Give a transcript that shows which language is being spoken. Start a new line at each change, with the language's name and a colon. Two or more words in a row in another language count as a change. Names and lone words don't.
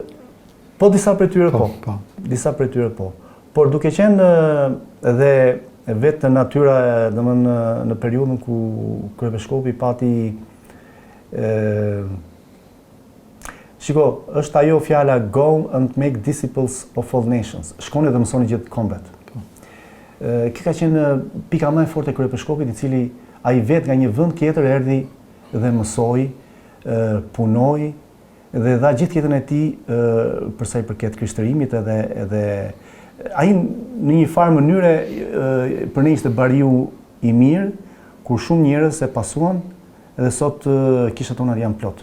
Albanian: Po, disa prej tyre po. Disa prej tyre po. Por duke qenë edhe vetë natyra, domethënë në periudhën ku kryebeshkopi pati shiko, është ajo fjala
English: go and make disciples of all nations.
Albanian: Shkoni dhe mësoni gjithë kombet. Kjo ka qenë pika më e fortë e kryebeshkopit, i cili ai vetë nga një vend tjetër erdhi dhe mësoi, punoi dhe dha gjithë jetën e tij për sa i përket krishtërimit edhe ai në një farë mënyre për ne ishte bariu i mirë, kur shumë njerëz e pasuan dhe sot kishat tona janë plot.